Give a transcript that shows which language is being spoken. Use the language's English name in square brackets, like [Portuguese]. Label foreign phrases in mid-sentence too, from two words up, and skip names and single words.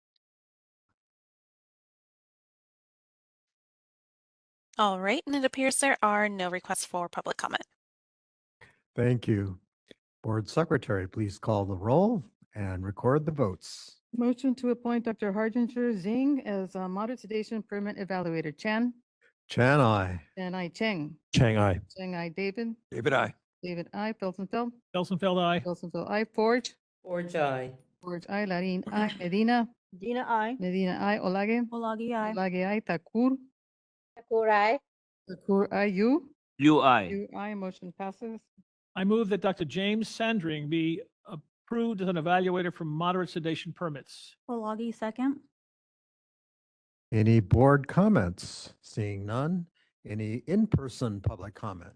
[English] All right, and it appears there are no requests for public comment. Thank you. Board Secretary, please call the roll and record the votes. Motion to appoint Dr. Harjinder Singh as a moderate sedation permit evaluator. Chan. Chan, aye. Chan, I. Cheng. Chang, I. Cheng, I. David. David, I. David, I. Felsenfeld. Felsenfeld, aye. Felsenfeld, I. Forge. Forge, aye. Forge, I. Larin, I. Medina. Medina, I. Medina, I. Olage. Olagi, aye. Olage, I. Takur. Thakur, aye. Takur, I. You. You, aye. You, I. Motion passes. I move that Dr. James Sandring be approved as an evaluator for moderate sedation permits. Olagi, second. Any board comments? Seeing none. Any in-person public comment?